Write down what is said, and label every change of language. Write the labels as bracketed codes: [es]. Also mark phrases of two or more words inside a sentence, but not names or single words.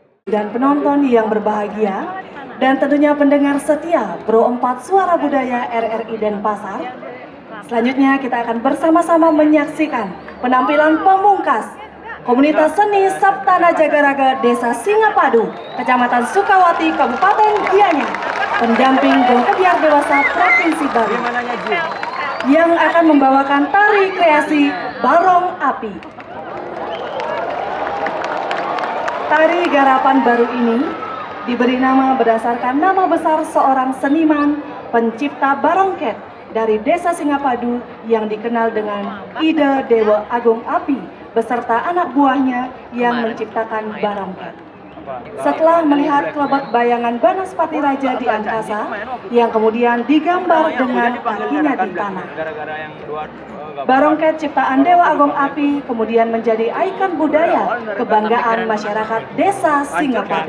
[id] dan penonton yang berbahagia, dan tentunya pendengar setia Pro 4 Suara Budaya RRI Denpasar. Selanjutnya kita akan bersama-sama menyaksikan penampilan pemungkas Komunitas Seni Saptana Jagaraga Desa Singapadu, Kecamatan Sukawati, Kabupaten Gianyar, pendamping Guru Kebiar Dewasa Provinsi Bali, yang akan membawakan tari kreasi Barong Api. Tari garapan baru ini diberi nama berdasarkan nama besar seorang seniman pencipta barongket dari Desa Singapadu yang dikenal dengan Ida Dewa Agung Api beserta anak buahnya yang menciptakan barongket. Setelah melihat kelebat bayangan Banaspati Raja di angkasa yang kemudian digambar dengan kakinya di tanah, barongket ciptaan Dewa Agung Api kemudian menjadi ikon budaya kebanggaan masyarakat Desa Singapadu.